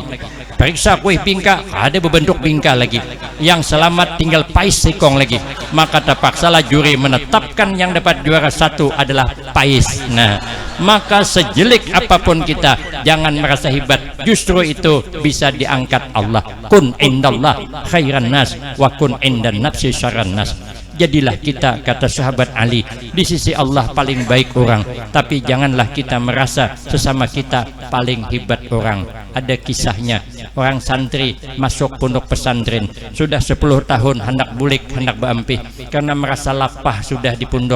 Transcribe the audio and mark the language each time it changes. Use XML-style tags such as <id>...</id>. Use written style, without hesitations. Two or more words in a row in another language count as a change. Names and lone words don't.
<id>Periksa kuih Bingka ada berbentuk bingka lagi. Yang selamat tinggal Pais sikong lagi. Maka terpaksalah juri menetapkan yang dapat juara satu adalah Pais. Nah, maka sejelik apapun kita jangan merasa hebat. Justru itu bisa diangkat Allah.</id> <ar>كن عند الله خير الناس وكن عند النفس شر الناس.</ar> <id>Jadilah kita, kata sahabat Ali, di sisi Allah paling baik orang. Tapi janganlah kita merasa sesama kita paling hebat orang.</id> <bjn>Ada kisahnya, orang santri masuk pondok pesantren, sudah 10 tahun hendak bulik, hendak berampih, karena merasa lapah sudah di pondok.</bjn>